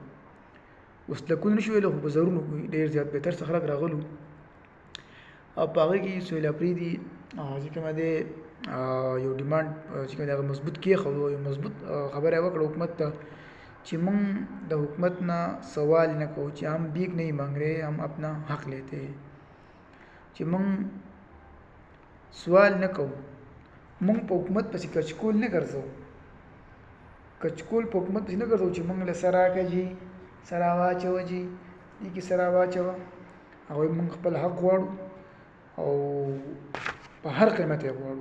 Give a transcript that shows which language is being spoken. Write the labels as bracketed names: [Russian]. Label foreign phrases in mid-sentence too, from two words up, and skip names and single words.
[Pashto] اوس لکونه نه شو ویلی، خو په زرونو ډېر زیات بهتر څه خلک راغلو او په هغې کې سهیلاپریدي چې کومه دی یو ډیمانډ چې کوم دی هغه مضبوط کېښود، یو مضبوط خبره یې وکړه حکومت ته چې موږ د حکومت نه سوال نه کوو چې [Urdu] ہم بھیک نہیں مانگ رہے، ہم اپنا حق لیتے ہیں. [Pashto] چې موږ سوال نه کوو، موږ په حکومت پسې کچکول نه ګرځو، کچکول په حکومت پسې نه ګرځو چې موږ له سر راکړه جي، سر واچوه جي، دې کې سر واچوه. هغوی موږ خپل حق غواړو او په هر قیمت یې غواړو.